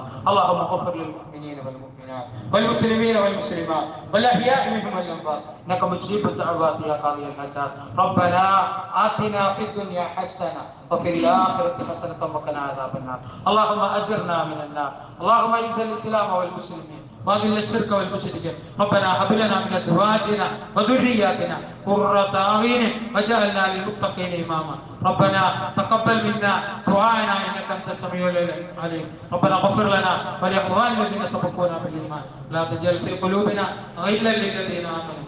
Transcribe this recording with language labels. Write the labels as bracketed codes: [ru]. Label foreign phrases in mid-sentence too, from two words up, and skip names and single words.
[ar] اللهم اغفر للمؤمنين والمؤمنات والمسلمين والمسلمات والأحياء منهم والأموات إنك مجيب الدعوات يا قاضي الحاجات. ربنا آتنا في الدنيا حسنة وفي الآخرة حسنة وقنا عذاب النار. اللهم أجرنا من النار اللهم أعز الإسلام والمسلمين وأذل الشرك والمشركين. ربنا هب لنا من أزواجنا وذرياتنا قرة أعين واجعلنا للمتقين إماما. ربنا تقبل منا دعاءنا إنك أنت السميع العليم. ربنا اغفر لنا ولإخواننا الذين سبقونا بالإيمان لا تجعل في قلوبنا غلا للذين آمنوا.